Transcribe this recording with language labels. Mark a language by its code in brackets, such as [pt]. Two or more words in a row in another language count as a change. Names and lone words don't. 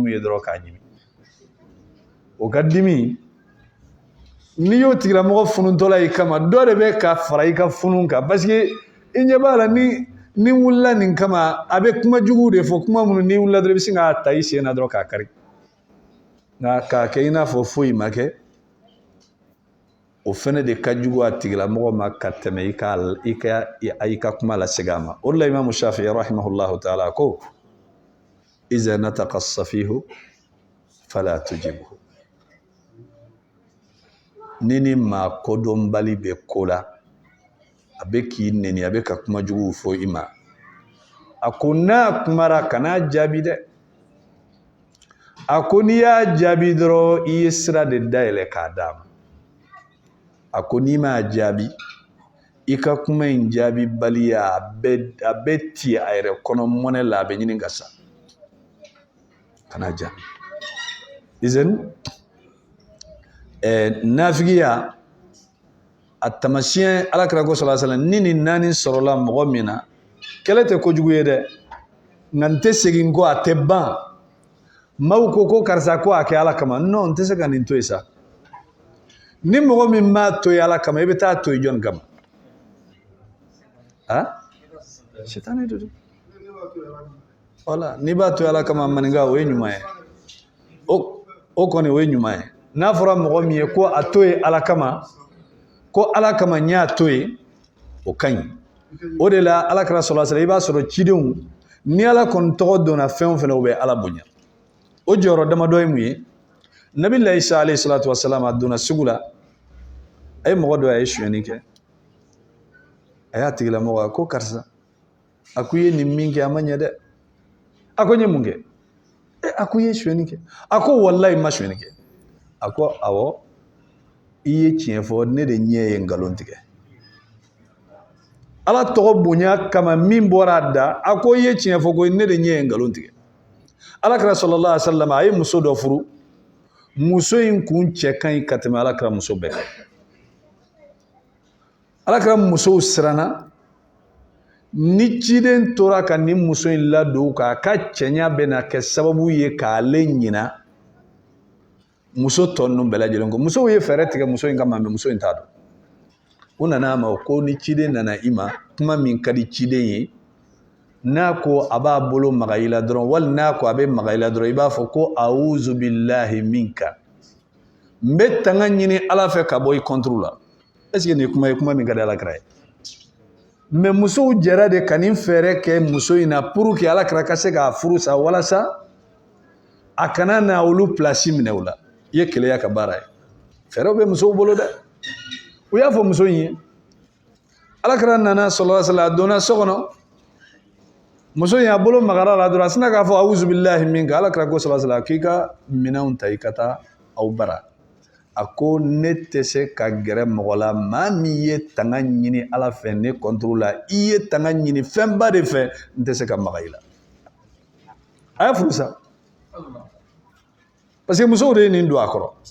[bm] min ye dɔrɔn k'a ɲimi o ka dimi n'i y'o tigilamɔgɔ fununtɔla i kama dɔ de bɛ ka fara i ka funu kan [fr] parce que [bm] i ɲɛ b'a la ni wulila nin kama a bɛ kuma jugu de fɔ kuma minnu n'i wulila dɔrɔn i bɛ se k'a ta i sen na dɔrɔn k'a kari nka k'a kɛ i n'a fɔ foyi ma kɛ o fɛnɛ de ka jugu a tigilamɔgɔ ma ka tɛmɛ i ka kuma lasegin a ma o de la Imamu Shafi'i [ar] رحمه الله تعالى [bm] ko [ar] إذا نطق السفيه فلا تجبه [bm] nini maa kodɔnbali bɛ ko la a bɛ k'i neni a bɛ ka kuma juguw fɔ i ma a ko n'a kumara kan'a jaabi dɛ a ko n'i y'a jaabi dɔrɔn i ye sira de dayɛlɛ k'a d'a ma a ko n'i m'a jaabi i ka kuma in jaabi baliya a bɛ ti a yɛrɛ kɔnɔ mɔnɛ la a bɛ ɲini ka sa kana jaabi izin nafigiya a tamasiyɛn alakira ko [ar] صلى الله عليه وسلم [bm] ni nin naani sɔrɔla mɔgɔ min na kɛlɛ tɛ kojugu ye dɛ nka n tɛ segin kɔ a tɛ ban maaw ko karisa ko a kɛ ala kama non n tɛ se ka nin to yen sa ni mɔgɔ min m'a to yen ala kama i bɛ taa to yen jɔn kama sitani de don wala n'i b'a to yen ala kama maninka o ye ɲuman ye o kɔni o ye ɲuman ye n'a fɔra mɔgɔ min ye ko a to yen ala kama ko ala kama n y'a to yen o ka ɲi o de la alakira [ar] صلى الله عليه وسلم [bm] i b'a sɔrɔ cidenw ni ala kɔni tɔgɔ donna fɛn o fɛn o bɛ ala bonya o jɔyɔrɔ damadɔ ye mun ye nabi Isa [ar] عليه الصلاة والسلام [bm] a donna sugu la a ye mɔgɔ dɔ a ye suyɛnni kɛ a y'a tigilamɔgɔ a ko karisa a ko i ye nin min kɛ a ma ɲɛ dɛ a ko n ye mun kɛ a ko i ye suyɛnni kɛ a ko walahi ma suyɛnni kɛ a ko awɔ i ye tiɲɛ fɔ ne de ɲɛ ye nkalon tigɛ ala tɔgɔ bonya kama min bɔra a da a ko i ye tiɲɛ fɔ ko ne de ɲɛ ye nkalon tigɛ alakira [ar] صلى الله عليه وسلم [bm] a ye muso dɔ furu muso in kun cɛ ka ɲi ka tɛmɛ alakira muso bɛɛ kan alakira musow siranna ni ciden tora ka nin muso in ladon k'a ka cɛɲa bɛna kɛ sababu ye k'ale ɲina muso tɔ ninnu bɛɛ lajɛlen ko musow ye fɛɛrɛ tigɛ muso in kama mɛ muso in t'a dɔn u nana a ma ko ni ciden nana i ma kuma min ka di ciden ye n'a ko a b'a bolo maga i la dɔrɔn wali n'a ko a bɛ maga i la dɔrɔn i b'a fɔ ko a'uzu [ar] بالله منك [bm] n bɛ tanga ɲini ala fɛ ka bɔ i kɔnturu la [fr] est ce que [bm] nin kuma ye kuma min ka di alakira ye mɛ musow jɛra de ka nin fɛɛrɛ kɛ muso in na [fr] pour que [bm] alakira ka se k'a furu sa walasa a kana na olu place minɛ o la i ye keleya ka baara ye fɛɛrɛw bɛ musow bolo dɛ u y'a fɔ muso in ye alakira nana [ar] صلى الله عليه وسلم [bm] a donna so kɔnɔ muso in a bolo magara la dɔrɔn a sina k'a fɔ [ar] أعوذ بالله منك [bm] alakira ko [ar] صلى الله عليه وسلم [bm] k'i ka minɛnw ta i ka taa aw bara a ko ne tɛ se ka gɛrɛ mɔgɔ la maa min ye tanga ɲini ala fɛ ne kɔntoro la i ye tanga ɲini fɛnba de fɛ n tɛ se ka maga i la a y'a furu sa [fr] parce que [bm] musow de ye nin don a kɔrɔ